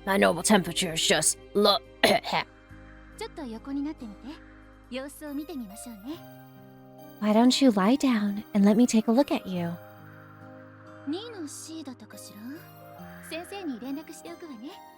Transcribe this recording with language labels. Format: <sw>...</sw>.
<en>My normal temperature is just low.</en> <ja>ちょっと横になってみて。様子を見てみましょうね。</ja> <en>Why don't you lie down and let me take a look at you?</en> <ja>2の C だったかしら。先生に連絡しておくわね。</ja>